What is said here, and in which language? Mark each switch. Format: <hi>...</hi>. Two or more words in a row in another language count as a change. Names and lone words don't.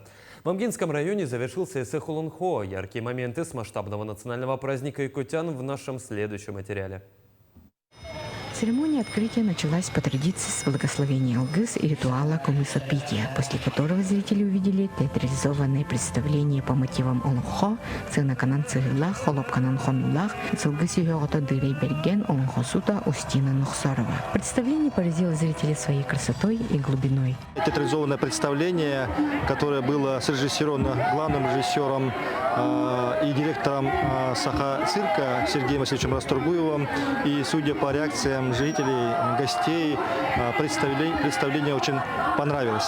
<ru>В Амгинском районе завершился эссе Хулунхо. Яркие моменты с масштабного национального праздника якутян в нашем следующем материале. Церемония открытия началась по традиции с благословения Алгыс и ритуала кумысопития, после которого зрители увидели театрализованное представление по мотивам Олонхо, Цинаканан Цигиллах, Холопканан Хомиллах, Цилгыси Йогото Дырей Берген, Олонхосута, Устина Нухсарова. Представление поразило зрителей своей красотой и глубиной. Театрализованное представление, которое было срежиссировано главным режиссером и директором Саха-цирка Сергеем Васильевичем Расторгуевым. И судя по реакциям зрителей, гостей, представление очень понравилось.</ru>